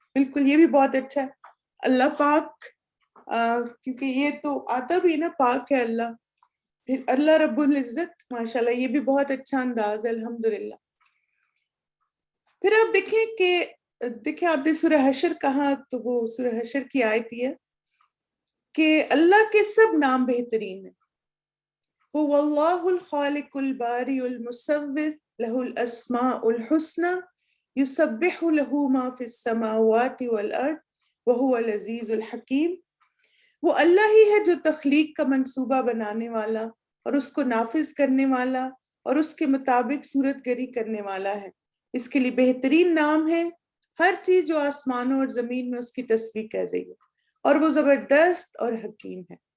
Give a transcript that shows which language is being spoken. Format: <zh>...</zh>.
<ur>بالکل، یہ بھی بہت اچھا ہے. اللہ پاک، کیونکہ یہ تو آتا بھی نا پاک ہے اللہ، پھر اللہ رب العزت، ماشاءاللہ یہ بھی بہت اچھا انداز ہے الحمدللہ. پھر آپ دیکھیں آپ نے سورہ حشر کہا تو وہ سورہ حشر کی آیت ہے کہ اللہ کے سب نام بہترین ہیں.</ur> <ar>هو اللہ الخالق الباری المصور له الاسماء الحسنى يسبح له ما في السماوات والارض وهو العزیز الحکیم.</ar> <ur>وہ اللہ ہی ہے جو تخلیق کا منصوبہ بنانے والا اور اس کو نافذ کرنے والا اور اس کے مطابق صورت گری کرنے والا ہے. اس کے لیے بہترین نام ہے. ہر چیز جو آسمانوں اور زمین میں اس کی تسبیح کر رہی ہے، اور وہ زبردست اور حکیم ہے.</ur>